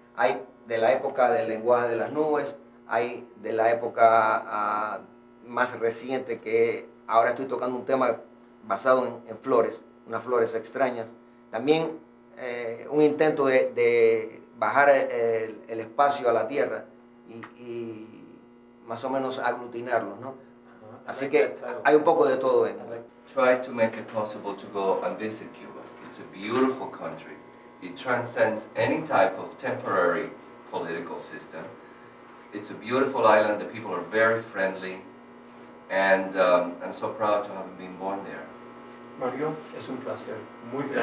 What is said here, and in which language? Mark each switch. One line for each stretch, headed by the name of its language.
Spanish: Hay de la época del lenguaje de las nubes, hay de la época más reciente, que ahora estoy tocando un tema basado en flores, unas flores extrañas. También un intento de bajar el espacio a la tierra y más o menos aglutinarlos, ¿no? Así que hay un poco de todo en él.
English: Try to make it possible to go and visit Cuba. It's a beautiful country. It transcends any type of temporary political system. It's a beautiful island. The people are very friendly, and I'm so proud to have been born there.
Spanish: Mario, es un placer muy grande.